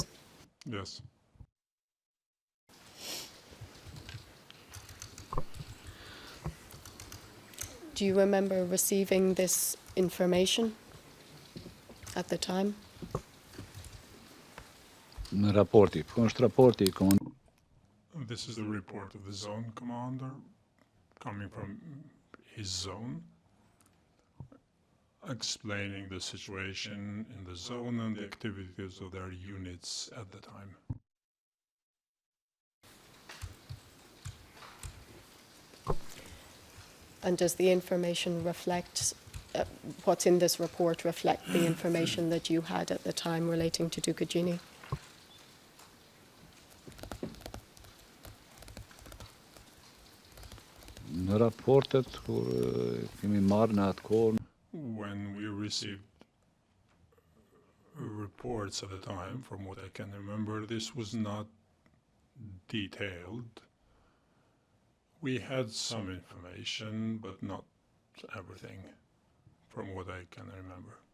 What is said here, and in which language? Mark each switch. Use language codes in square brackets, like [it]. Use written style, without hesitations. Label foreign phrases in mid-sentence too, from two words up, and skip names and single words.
[en] Yes. Do you remember receiving this information at the time? [sq] Në raporti. Po është raporti I komandit. [en] This is the report of the zone commander coming from his zone, explaining the situation in the zone and the activities of their units at the time. And does the information reflect, what's in this report reflect the information that you had at the time relating to Dukagjini? [sq] Në raportet kur kemi marrë në atë kohë. [en] When we received reports at the time, from what I can remember, this was not detailed. We had some information, but not everything, from what I can remember.